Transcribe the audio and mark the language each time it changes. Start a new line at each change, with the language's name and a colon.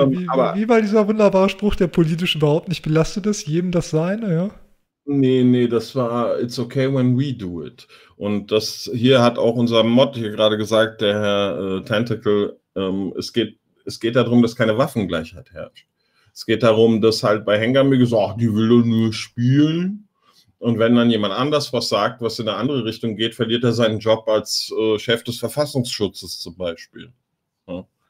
German: Wie war dieser wunderbare Spruch, der politisch überhaupt nicht belastet ist, jedem das Seine, ja? Nee, das war,
English: it's okay when we do it.
German: Und das hier hat auch unser Mod hier gerade gesagt, der Herr Tentacle, es geht darum, dass keine Waffengleichheit herrscht. Es geht darum, dass halt bei Hengame gesagt, die will doch nur spielen. Und wenn dann jemand anders was sagt, was in eine andere Richtung geht, verliert er seinen Job als Chef des Verfassungsschutzes zum Beispiel. Ja.